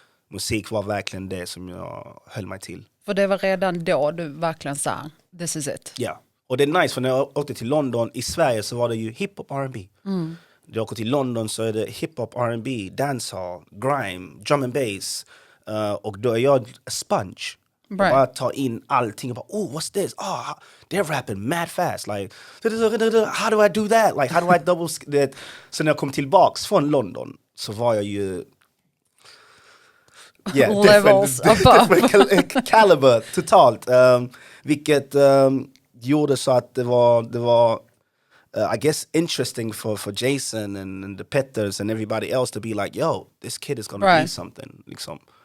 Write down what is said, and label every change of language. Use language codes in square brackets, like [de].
[sv] Musik var verkligen det som jag höll mig till. För det var redan då du verkligen sa, [en] this is it. [sv] Ja, och det är nice för när jag åkte till London, i Sverige så var det ju hiphop R&B. När jag åker till London så är det hiphop R&B, dancehall, grime, drum and bass. Och då är jag [en] a sponge. [sv] Right. Jag bara tar in allting och bara, [en] oh, what's this? Oh, they're rapping mad fast. Like, how do I do that? Like, how do I double that? [sv] Så när jag kom tillbaks från London så var jag ju [en] different caliber [sv] totalt. Vilket gjorde så att det var [en] I guess interesting for Jason and the Petters and everybody else to be like, yo, this kid is gonna be something. Liksom.